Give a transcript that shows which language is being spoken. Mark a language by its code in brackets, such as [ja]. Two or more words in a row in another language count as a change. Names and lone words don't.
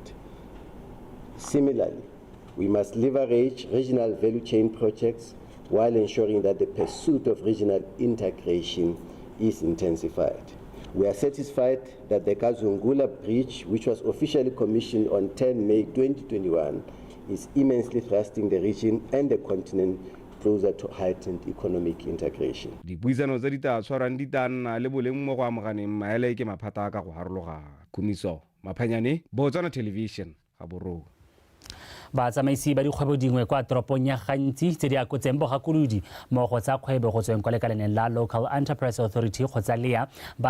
[en] Similarly, we must leverage regional value chain projects while ensuring that the pursuit of regional integration is intensified. We are satisfied that the Kazungula Bridge, which was officially commissioned on 10 May 2021, is immensely thrusting the region and the continent closer to heightened economic integration. [tn] Dipuisano tse di tla tshwarang di tla nna le boleng mo go amoganeng maele ke maphata ka go harologana. Khumiso Maphanyane, Botswana Television, Gaborone. Batsamaisi ba dikgwebo dingwe kwa toropong ya gantsi tse di akotseng bogakolodi mo go tsa kgwebo go tsweng kwa lekalaneng la Local Enterprise Authority kgotsa LEA ba